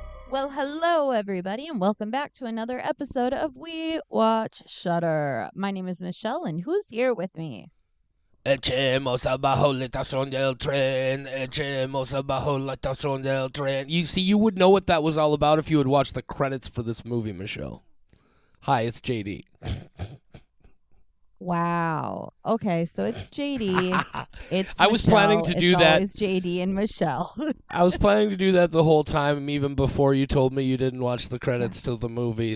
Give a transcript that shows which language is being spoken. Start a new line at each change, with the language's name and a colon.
English: Well, hello everybody, and welcome back to another episode of We Watch Shudder. My name is Michelle, and who's here with me?
Spanish: Echemos abajo la estación del tren. Echemos abajo la estación del tren.
English: You see, you would know what that was all about if you had watched the credits for this movie, Michelle. Hi, it's JD. Wow. Okay, so it's JD. It's I was planning Michelle. to do it's that. Always JD and Michelle. I was planning to do that the whole time, even before you told me you didn't watch the credits to the movie.